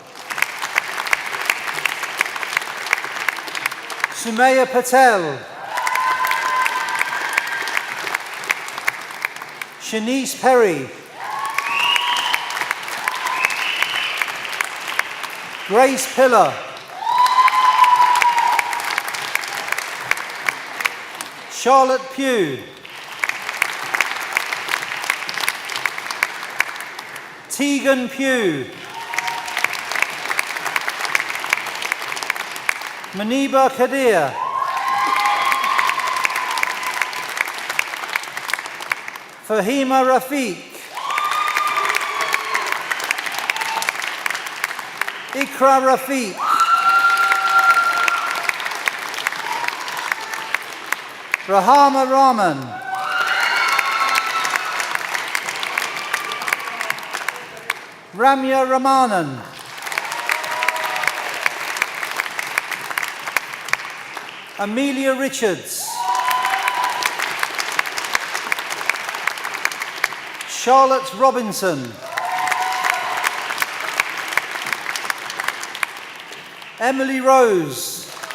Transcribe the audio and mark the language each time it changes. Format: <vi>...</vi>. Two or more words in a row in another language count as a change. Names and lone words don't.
<en>Sumaya Patel. Shanice Perry. Grace Pillar. Charlotte Pugh. Tegan Pugh. Maniba Kadir. Fahima Rafiq. Ikra Rafiq. Rahama Rahman. Ramya Ramanan. Amelia Richards. Charlotte Robinson. Emily Rose.</en>